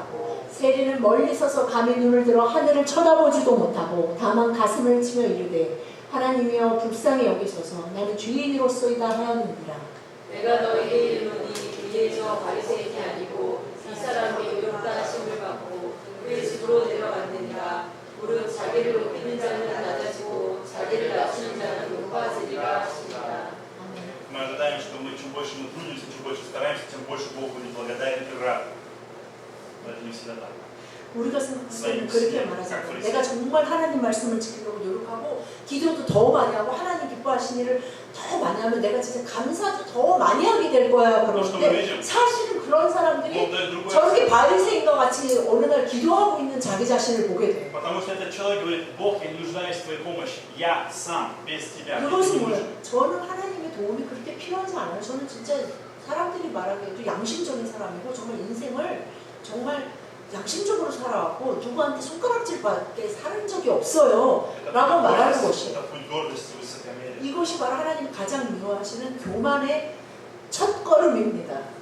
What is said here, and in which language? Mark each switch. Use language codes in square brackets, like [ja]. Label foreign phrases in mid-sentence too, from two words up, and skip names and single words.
[ko] 세리는 멀리 서서 감히 눈을 들어 하늘을 쳐다보지도 못하고 다만 가슴을 치며 이르되 하나님이여 불쌍히 여기소서 나는 죄인으로소이다 하였느니라. 내가 너에게 이르노니 이에 저 바리새인이 아니고 이 사람이 의롭다 하심을 받고 그의 집으로 내려갔느니라. 무릇 자기를 높이는 자는 낮아지고 자기를 낮추는 자는 높아지리라 하시니라. [ru] Мы ожидаем, что мы чем больше мы трудимся, чем больше стараемся, тем больше Бог будет благодарен и рад. Но это не всегда так. [ko] 우리가 생각하기에는 그렇게 말하잖아요. 내가 정말 하나님 말씀을 지키려고 노력하고 기도도 더 많이 하고 하나님 기뻐하시는 일을 더 많이 하면 내가 진짜 감사도 더 많이 하게 될 거야. 그런데 사실은 그런 사람들이 저렇게 바리새인과 같이 어느 날 기도하고 있는 자기 자신을 보게 돼. [ru] Потому что этот человек говорит: Бог, я не нуждаюсь в твоей помощи. Я сам, без тебя. [ko] 그것은 뭐예요? 저는 하나님의 도움이 그렇게 필요하지 않아요. 저는 진짜 사람들이 말하기에도 양심적인 사람이고 정말 인생을 정말 양심적으로 살아왔고 누구한테 손가락질밖에 살은 적이 없어요 라고 말하는 것이에요. 이것이 바로 하나님이 가장 미워하시는 교만의 첫 걸음입니다.